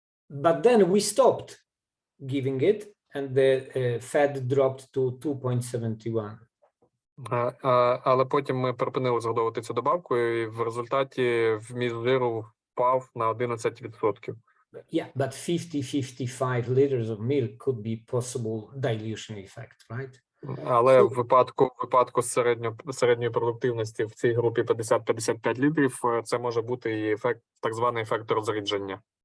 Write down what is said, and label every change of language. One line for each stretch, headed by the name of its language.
English: But then we stopped giving it, and the fat dropped to 2.71.
Ukrainian: Але потім ми припинили згодовувати цю добавку, і в результаті вміст жиру впав на 11%.
English: Yeah, but 50-55 liters of milk could be possible dilution effect, right?
Ukrainian: Але в випадку середньої продуктивності в цій групі 50-55 літрів це може бути і так званий ефект розрідження.